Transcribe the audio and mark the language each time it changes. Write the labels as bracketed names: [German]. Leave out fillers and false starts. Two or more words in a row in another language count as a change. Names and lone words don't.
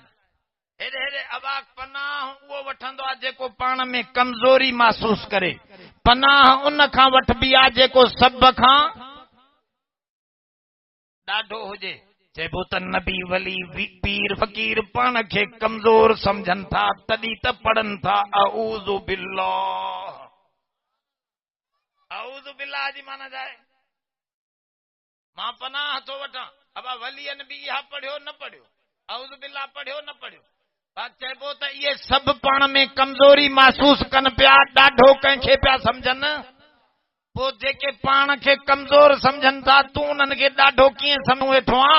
[Sindhi] हेॾे हेॾे अवाक पनाह उहो वठंदो आहे जेको पाण में कमज़ोरी महसूस करे, पनाह उन खां वठबी आहे जेको सभ खां ॾाढो हुजे। चइबो त नबी वली पीर फ़कीर पाण खे कमज़ोर सम्झनि था, तॾहिं त पढ़नि था [Arabic] أعوذ بالله. أعوذ بالله [Sindhi] जी माना जाए मां पनाह थो वठां। अब वलियनि बि इहा पढ़ियो न पढ़ियो, [Arabic] أعوذ بالله [Sindhi] पढ़ियो न पढ़ियो, चइबो त इहे सभु पाण में कमज़ोरी महसूस कनि पिया, ॾाढो कंहिंखे पिया सम्झनि। पोइ जेके पाण खे कमज़ोर सम्झनि था, तूं उन्हनि खे ॾाढो कीअं सम्झ वेठो आहे?